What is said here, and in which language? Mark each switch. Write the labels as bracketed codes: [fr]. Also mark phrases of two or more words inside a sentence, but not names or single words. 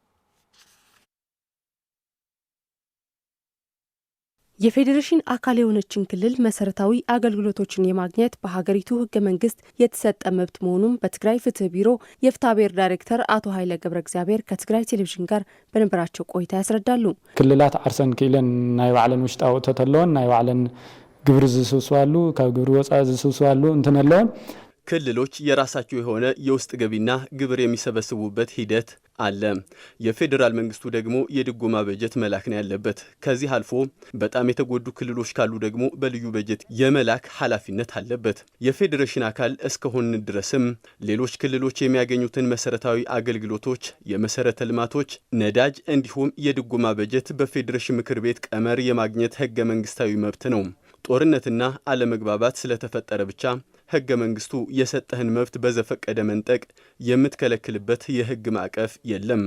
[am] የፌዴሬሽን አካል የሆነችን ክልል መሰረታዊ አገልግሎቶችን የማግኘት በሀገሪቱ ህገ መንግስት የተሰጠ መብት መሆኑን በትግራይ ፍትህ ቢሮ የፍትሐብሔር ዳይሬክተር አቶ ኃይለ ገብረ እግዚአብሔር ከትግራይ ቴሌቪዥን ጋር በነበራቸው ቆይታ ያስረዳሉ። [ti] ክልላት ዓርሰን ክኢለን ናይ ባዕለን ውሽጣዊ እቶት ኣለዎን ናይ ባዕለን ግብሪ ዝስውስዋሉ ካብ ግብሪ ወፃኢ ዝስውስዋሉ እንትን ኣለዎን። [am] ክልሎች የራሳቸው የሆነ የውስጥ ገቢና ግብር የሚሰበስቡበት ሂደት አለ። የፌዴራል መንግስቱ ደግሞ የድጎማ በጀት መላክ ነው ያለበት። ከዚህ አልፎ በጣም የተጎዱ ክልሎች ካሉ ደግሞ በልዩ በጀት የመላክ ኃላፊነት አለበት። የፌዴሬሽን አካል እስከሆን ድረስም ሌሎች ክልሎች የሚያገኙትን መሰረታዊ አገልግሎቶች፣ የመሰረተ ልማቶች፣ ነዳጅ እንዲሁም የድጎማ በጀት በፌዴሬሽን ምክር ቤት ቀመር የማግኘት ህገ መንግስታዊ መብት ነው። ጦርነትና አለመግባባት ስለተፈጠረ ብቻ ህገ መንግስቱ የሰጠህን መብት በዘፈቀደ መንጠቅ የምትከለክልበት የህግ ማዕቀፍ የለም።